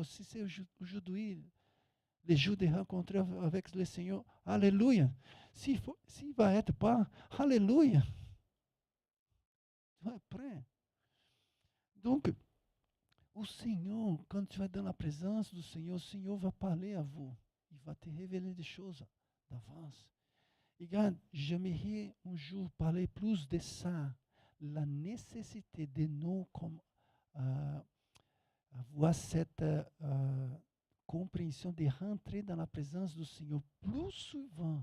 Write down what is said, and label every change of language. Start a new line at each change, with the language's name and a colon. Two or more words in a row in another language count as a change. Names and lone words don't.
French: Si c'est aujourd'hui, les jours de rencontrer avec le Seigneur, alléluia. S'il va être pas, alléluia. Tu vas être prêt. Donc,
Portuguese: o Senhor, quando estiver
French: dans la présence du Seigneur,
Portuguese: o Senhor vai
French: parler à vous. Il va te révéler des choses d'avance. Regarde, j'aimerais un jour parler plus de ça, la nécessité de nous comme, avoir cette compréhension de rentrer dans la présence du Seigneur plus souvent.